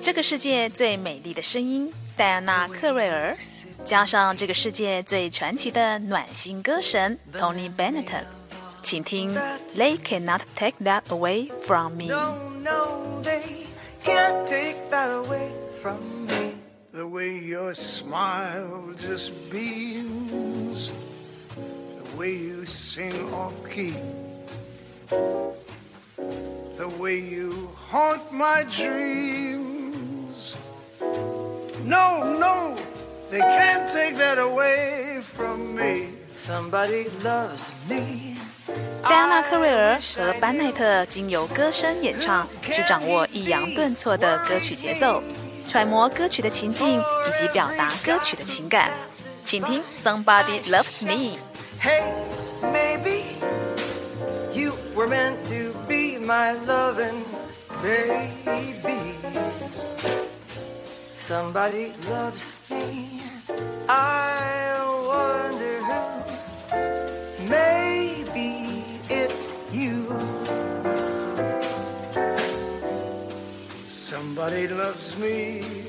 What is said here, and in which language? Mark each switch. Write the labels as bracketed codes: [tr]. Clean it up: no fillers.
[zh] 这个世界最美丽的声音，戴安娜·克瑞尔，加上这个世界最传奇的暖心歌神 Tony Bennett。请听 [en] They cannot take that away from me. No, no, they can't take that away from me. The way your smile just beams, the way you sing off key, the way you haunt my dreams. No, no, they can't take that away from me. Somebody loves me. [zh] 戴安娜·克瑞尔和班奈特经由歌声演唱，去掌握抑扬顿挫的歌曲节奏，揣摩歌曲的情境以及表达歌曲的情感。请听 [en] Somebody Loves Me。 Hey, maybe you were meant to be my loving baby. Somebody loves me. I wonder who maybeSomebody loves me.